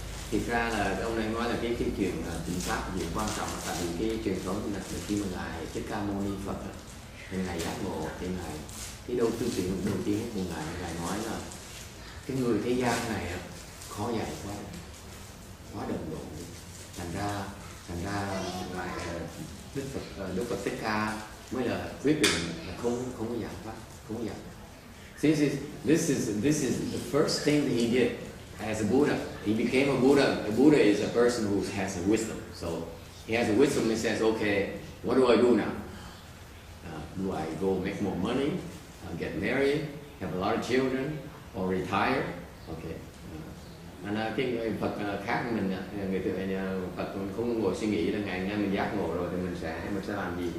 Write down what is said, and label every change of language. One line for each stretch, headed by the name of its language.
Vietnamese: Thực ra là ông này nói là cái chuyện chính pháp gì quan trọng, tại vì cái truyền thống là khi mà ngài Thích Ca Mâu Ni Phật, ngài giác ngộ thì ngài cái đầu tư chuyện đầu tiên của ngài nói là cái người thế gian này khó dạy quá đần độn, thành ra ngài Đức Phật Thích Ca mới là quyết định là không có giảng pháp, không có giảng.
English: This is the first thing that he did. As a Buddha, he became a Buddha. A Buddha is a person who has a wisdom. So he has a wisdom. He says, "Okay, what do I do now? Do I go make more money, get married, have a lot of children, or retire?" Okay.
Vietnamese: Cái người Phật khác mình, Phật mình không ngồi suy nghĩ là ngày nay mình giác ngộ rồi thì mình sẽ làm gì?